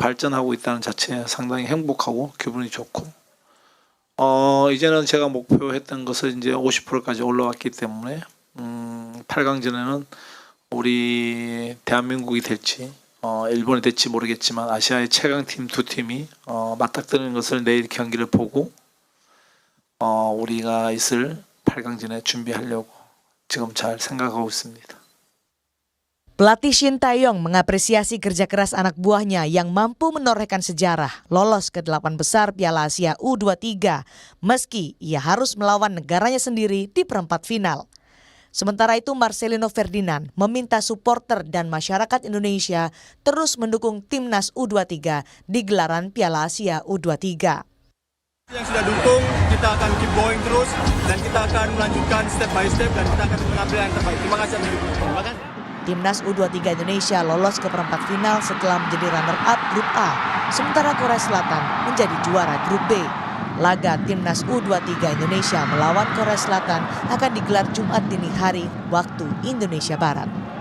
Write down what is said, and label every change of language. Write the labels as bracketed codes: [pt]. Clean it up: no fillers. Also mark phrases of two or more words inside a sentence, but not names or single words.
[ko] 발전하고 있다는 자체에 상당히 행복하고 기분이 좋고 이제는 제가 목표했던 것을 이제 50%까지 올라왔기 때문에 8강전에는 우리 대한민국이 될지 일본이 될지 모르겠지만 아시아의 최강팀 두 팀이 맞닥뜨리는 것을 내일 경기를 보고 우리가 있을 8강전에 준비하려고 지금 잘 생각하고 있습니다. [id] Pelatih Sintayong mengapresiasi kerja keras anak buahnya yang mampu menorehkan sejarah lolos ke 8 besar Piala Asia U23 meski ia harus melawan negaranya sendiri di perempat final. Sementara itu Marcelino Ferdinand meminta supporter dan masyarakat Indonesia terus mendukung Timnas U23 di gelaran Piala Asia U23. Yang sudah dukung, kita akan [en] keep going [id] terus dan kita akan melanjutkan [en] step by step [id] dan kita akan mengambil yang terbaik. Terima kasih. Timnas U23 Indonesia lolos ke perempat final setelah menjadi runner-up grup A, sementara Korea Selatan menjadi juara grup B. Laga Timnas U23 Indonesia melawan Korea Selatan akan digelar Jumat dini hari waktu Indonesia Barat.